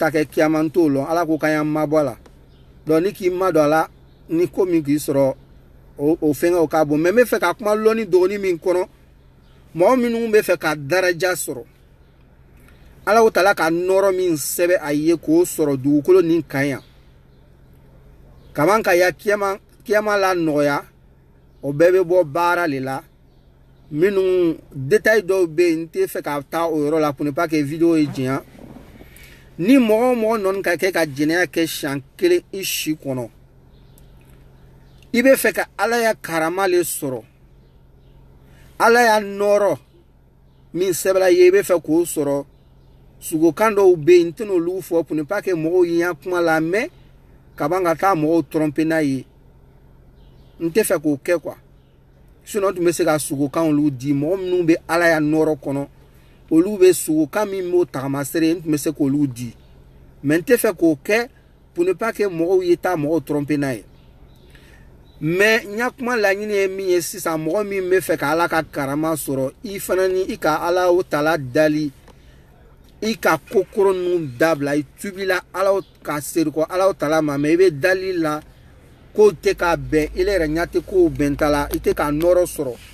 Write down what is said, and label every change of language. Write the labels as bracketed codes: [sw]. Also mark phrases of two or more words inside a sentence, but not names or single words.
[bm] taa kɛ kiyama n t'o lɔn ala ko k'an y'an mabɔ a la donc ni k'i madon a la ni ko min k'i sɔrɔ o fɛngɛ o k'a bon mais n bɛ fɛ ka kuma lɔnni dɔgɔnin min kɔnɔ mɔgɔ minnu bɛ fɛ ka daraja sɔrɔ ala tala ka nɔrɔ min sɛbɛn a ye k'o sɔrɔ dugukolo nin kan yan kaman ka ya kiyama la nɔgɔya o bɛɛ bɛ bɔ baara de la minnu détail dɔw bɛ yen n tɛ fɛ ka taa o yɔrɔ la [fr] pour ne pas que [bm] vidéo ye diɲɛ ni mɔgɔ o mɔgɔ nɔni ka kɛ ka jɛnɛya kɛ siɲɛ kelen i si kɔnɔ i bɛ fɛ ka ala ya karama le sɔrɔ ala ya nɔrɔ min sɛbɛnna ye i bɛ fɛ k'o sɔrɔ sugokan dɔw bɛ yen n tɛna olu fɔ [fr] pour ne pas que [bm] mɔgɔw ye yan kuma la mais ka ban ka taa mɔgɔw tromper n'a ye n tɛ fɛ k'o kɛ quoi sinon tun bɛ se ka sugokan olu di mɔgɔ minnu bɛ ala ya nɔrɔ kɔnɔ olu bɛ sugokan min b'o tagamasere n tun bɛ se k'olu di mais n tɛ fɛ k'o kɛ [fr] pour ne pas que [bm] mɔgɔw ye taa mɔgɔw tromper n'a ye mais n ya kuma laɲini ye min ye sisan mɔgɔ min bɛ fɛ ka ala ka karama sɔrɔ i fana ni i ka ala o tala dali i ka kokoro ninnu dabila i tubila ala ka seri kɔ ala tala ma mais i bɛ dali la ko tɛ ka bɛn i yɛrɛ ɲɛ tɛ kow bɛn ta la i tɛ ka nɔrɔ sɔrɔ